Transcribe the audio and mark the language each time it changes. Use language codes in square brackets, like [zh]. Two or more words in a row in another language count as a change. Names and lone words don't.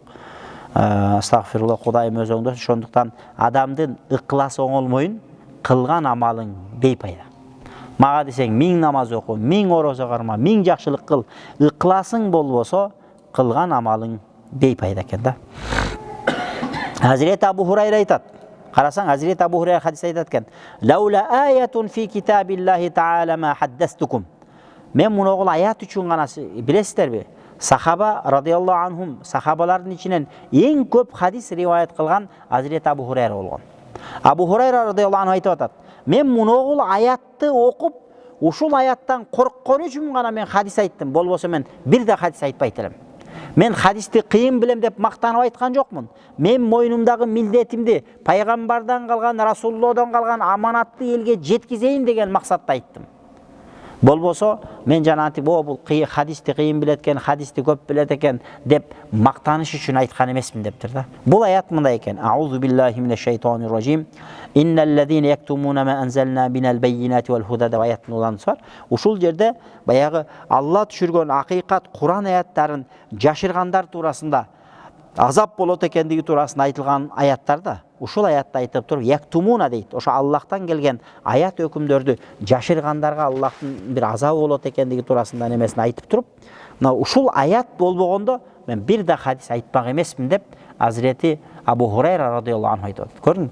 [ky] Астагфирулла, Кудайым өз оңдош. Ошондуктан адамдын ыкласы оңолмойун, кылган амалың бейпайда. Maga desең 1000 намаз оку, 1000 орозо карма, 1000 жакшылык кыл. Ыкласың болбосо, кылган амалың бейпайда экен да. Hazreti Abu Hurayra айтат. Карасаң, Hazreti Abu Hurayra хадис айтат экен. [ar] لولا آية في كتاب الله تعالى ما حدثتكم. [ky] Мен муногул аят үчүн гана билесиздерби? [ar] صحابة رضي الله عنهم, [ky] сахабалардын ичинен эң көп хадис риваят кылган Hazreti Abu Hurayra болгон. Abu Hurayra [ar] رضي الله عنه [ky] айтып атат. Мен муногул аятты окуп, ушул аяттан корккон үчүн гана мен хадис айттым. Болбосо мен бир да хадис айтпайт элем. Мен хадисти кыйын билем деп мактанып айткан жокмун. Мен мойнумдагы милдетимди пайгамбардан калган, Расулуллоhdон калган аманатты элге жеткизейин деген максатта айттым. Болбосо мен жанагы бул хадисти кыйын билет экен, хадисти көп билет экен деп мактаныш үчүн айткан эмесмин дептир да. Бул аят мындай экен. [ar] أعوذ بالله من الشيطان الرجيم. إن الذين يكتمون ما أنزلنا من البينات والهدى деп аяттын уланысы бар. [ky] Ушул жерде баягы Алла түшүргөн акыйкат Куран аяттарын жашыргандар туурасында азап болот экендиги туурасында айтылган аяттарда ушул аятта айтып туруп яктумуна дейт. Ошо Аллахтан келген аят өкүмдөрдү жашыргандарга Аллахтын бир азабы болот экендиги туурасында немесин айтып туруп, мына ушул аят болбогондо мен бир да хадис айтпак эмесмин деп Hazreti Abu Hurayra [ar] رضي الله عنه [ky] айтып. Көрдүң?